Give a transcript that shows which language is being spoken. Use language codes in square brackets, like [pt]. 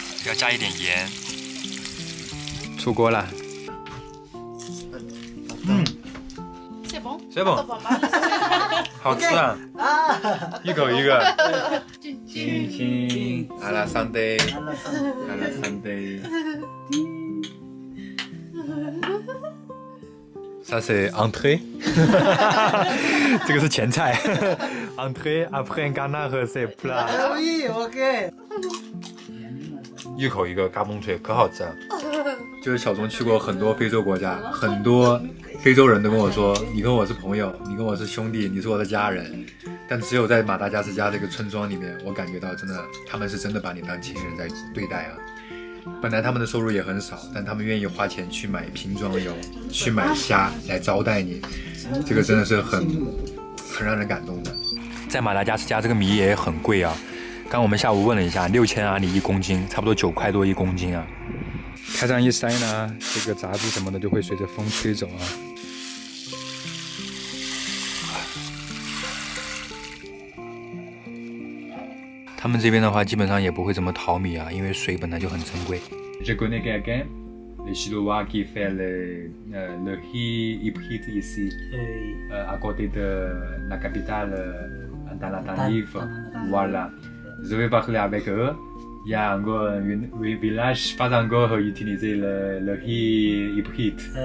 [zh] 要加一点盐。出锅了。 [fr] C'est bon。 c'est bon。 [zh] 好吃啊！一口一个。亲亲，阿拉桑德，阿拉桑德。 [fr] Ça c'est entrée， [zh] 这个是前菜。 [fr] entrée après canard c'est plat。 Oui, OK。 [zh] 一口一个嘎嘣脆，可好吃了。就是小钟去过很多非洲国家，很多非洲人都跟我说，你跟我是朋友，你跟我是兄弟，你是我的家人。但只有在马达加斯加这个村庄里面，我感觉到真的，他们是真的把你当亲人在对待啊。本来他们的收入也很少，但他们愿意花钱去买瓶装油，去买虾来招待你，这个真的是很让人感动的。在马达加斯加这个米也很贵啊。刚我们下午问了一下，6000阿里1公斤，差不多9块多1公斤啊。开这样一塞呢，这个杂质什么的就会随着风吹走啊。他们这边的话，基本上也不会怎么淘米啊，因为水本来就很珍贵。 [fr] Je connais quelqu'un, les Chinois qui fait le riz hybride ici, à côté de la capitale, dans la Tenerife. Voilà. Je vais parler avec eux. Il y a encore un village pas encore utilisé le riz hybride.